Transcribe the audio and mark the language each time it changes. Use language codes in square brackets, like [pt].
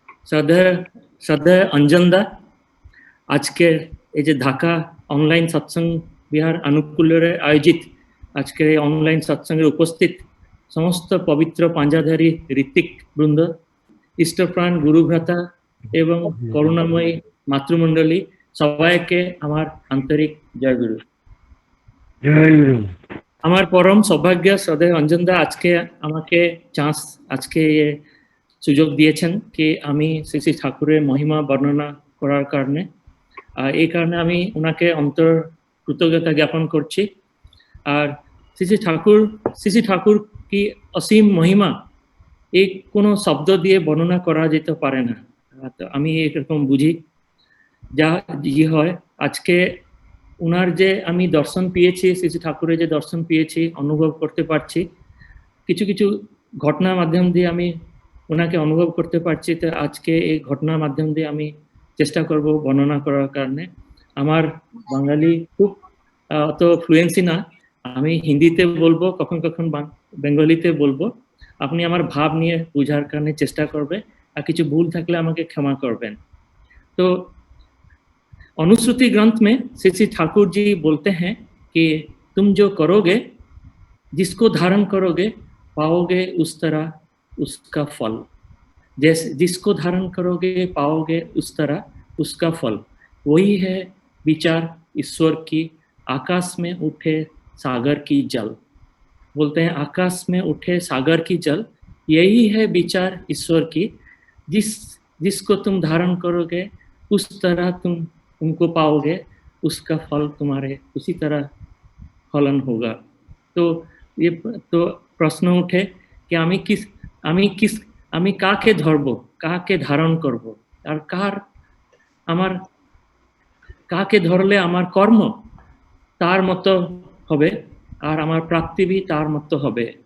[hi] श्रद्धेय अंजनदा, आज के ये ढाका ऑनलाइन सत्संग बिहार अनुकूल आयोजित आज के ऑनलाइन सत्संगे उपस्थित समस्त पवित्र पांजाधारी ऋतिक वृंद, इष्टप्राण गुरुभ्राता एवं करुणामयी मातृमंडली सबाई के हमार आंतरिक जय गुरु। जय गुरु। हमार परम सौभाग्य श्रद्धेय अंजनदा आज के [bn] আমাকে চান্স আজকে সুযোগ দিয়েছেন কি আমি শ্রী শ্রী ঠাকুরের মহিমা বর্ণনা করার কারণে, এই কারণে আমি ওনাকে অন্তর कृतज्ञता ज्ञापन करছি। আর শ্রী শ্রী ঠাকুর কি অসীম মহিমা এই কোনো শব্দ দিয়ে বর্ণনা করা যেতে পারে না। তো আমি এরকম বুঝি যা ই হয়। আজকে ওনার যে আমি দর্শন পেয়েছি, শ্রী শ্রী ঠাকুরের যে দর্শন পেয়েছি, অনুভব করতে পারছি, কিছু কিছু ঘটনার মাধ্যম দিয়ে আমি ওনাকে অনুভব করতে পারছি। তো আজকে এই ঘটনার মাধ্যম দিয়ে আমি চেষ্টা করব বর্ণনা করার কারণে। আমার বাঙালি খুব অত ফ্লুয়েন্সি না, আমি হিন্দিতে বলবো, কখন কখন বেঙ্গলিতে বলবো। আপনি আমার ভাব নিয়ে বোঝার কারণে চেষ্টা করবে, আর কিছু ভুল থাকলে আমাকে ক্ষমা করবেন। [hi] तो अनुश्रुति ग्रंथ में श्री श्री ठाकुर जी बोलते हैं कि तुम जो करोगे, जिसको धारण करोगे, पाओगे उस तरह उसका फल। जैसे जिसको धारण करोगे पाओगे उस तरह उसका फल, वही है विचार ईश्वर की। आकाश में उठे सागर की जल, बोलते हैं आकाश में उठे सागर की जल, यही है विचार ईश्वर की। जिसको तुम धारण करोगे उस तरह तुम उनको पाओगे, उसका फल तुम्हारे उसी तरह फलन होगा। तो ये तो प्रश्न उठे कि [bn] আমি কাকে ধরব, কাকে ধারণ করব, আর আমার কাকে ধরলে আমার কর্ম তার মতো হবে, আর আমার প্রাপ্তি भी তার মতো হবে।